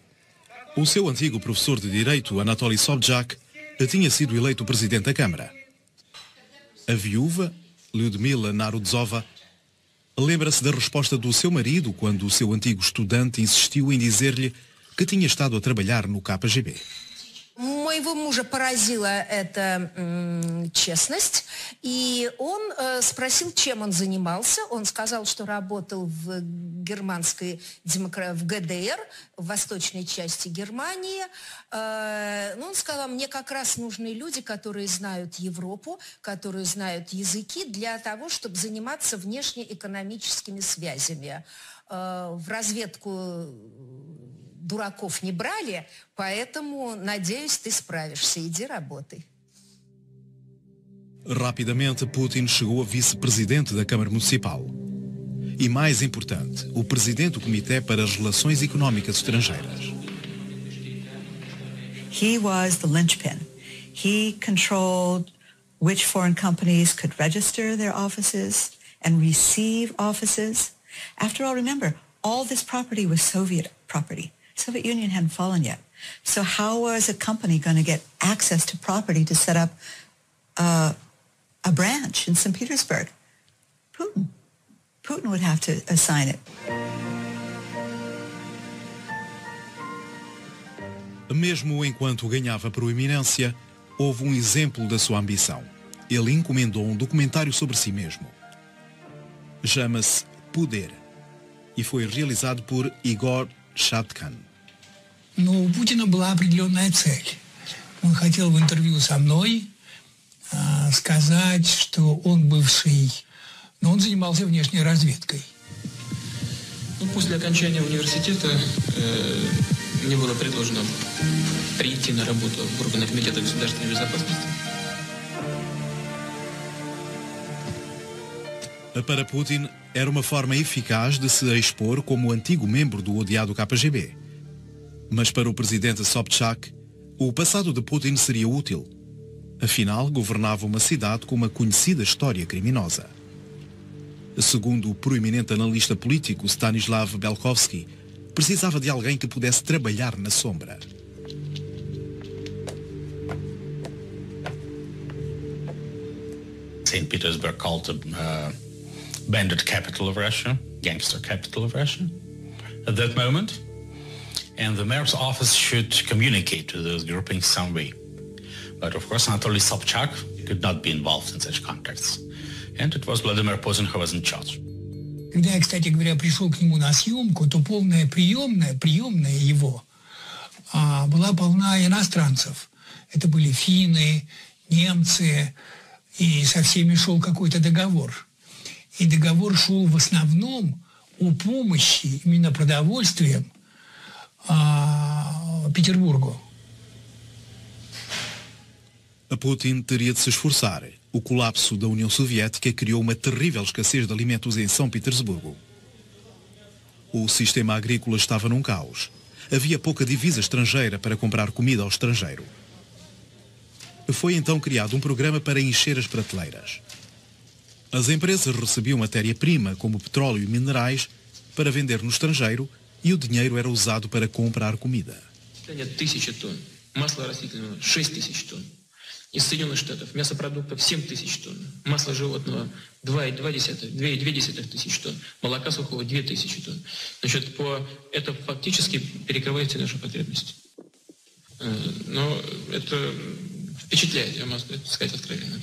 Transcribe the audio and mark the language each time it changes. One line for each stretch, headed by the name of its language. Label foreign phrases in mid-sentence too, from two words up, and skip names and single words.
Portuguese: O seu antigo professor de Direito, Anatoly Sobchak, tinha sido eleito presidente da Câmara. A viúva, Lyudmila Narodzova, lembra-se da resposta do seu marido quando o seu antigo estudante insistiu em dizer-lhe que tinha estado a trabalhar no KGB.
Russian: Моего мужа поразила эта честность, и он спросил, чем он занимался. Он сказал, что работал в в ГДР, в восточной части Германии. Он сказал, мне как раз нужны люди, которые знают Европу, которые знают языки, для того, чтобы заниматься внешнеэкономическими связями. В разведку дураков не брали, поэтому, надеюсь, ты справишься. Иди работай.
Portuguese: Rapidamente, Putin chegou a vice-presidente da Câmara Municipal. E mais importante, o presidente do Comitê para as Relações Económicas Estrangeiras.
English: He was the linchpin. He controlled which foreign companies could register their offices and receive offices. After all, remember, all this property was Soviet property. Soviet Union hadn't fallen yet. So how was a company going to get access to property to set up a branch in St. Petersburg? Putin. Putin would have to assign it.
Portuguese: Mesmo enquanto ganhava proeminência, houve um exemplo da sua ambição. Ele encomendou um documentário sobre si mesmo. Chama-se Poder e foi realizado por Igor Shatkan.
Russian: Но у Путина была определенная цель. Он хотел в интервью со мной сказать, что он бывший, но он занимался внешней разведкой. После окончания университета мне было предложено прийти на работу в органы Комитета государственной безопасности.
Portuguese: Para Putin, era uma forma eficaz de se expor como antigo membro do odiado KGB. Mas para o presidente Sobchak, o passado de Putin seria útil. Afinal, governava uma cidade com uma conhecida história criminosa. Segundo o proeminente analista político Stanislav Belkovsky, precisava de alguém que pudesse trabalhar na sombra.
English: St. Petersburg called the bandit capital of Russia, gangster capital of Russia at that moment. And the mayor's office should communicate to those groupings some way. But of course, Anatoly Sobchak could not be involved in such contacts. And it was Vladimir Putin who was in charge.
Russian: Когда я, кстати говоря, пришел к нему на съемку, то полная приемная его была полна иностранцев. Это были финны, немцы, и со всеми шел какой-то договор. И договор шел в основном о помощи именно продовольствием Петербургу.
Portuguese: A Putin teria de se esforçar. O colapso da União Soviética criou uma terrível escassez de alimentos em São Petersburgo. O sistema agrícola estava num caos. Havia pouca divisa estrangeira para comprar comida ao estrangeiro. Foi então criado um programa para encher as prateleiras. As empresas recebiam matéria-prima, como petróleo e minerais, para vender no estrangeiro e o dinheiro era usado para comprar comida.
Russian: 1000 тонн. Масло растительного 6000 тонн. Из Соединенных Штатов мясопродуктов 7000 тонн. Масло животного 2000 тонн. Молока сухого 2000 тонн. Значит, это фактически перекрывает все наши потребности. Но это впечатляет, я могу сказать откровенно.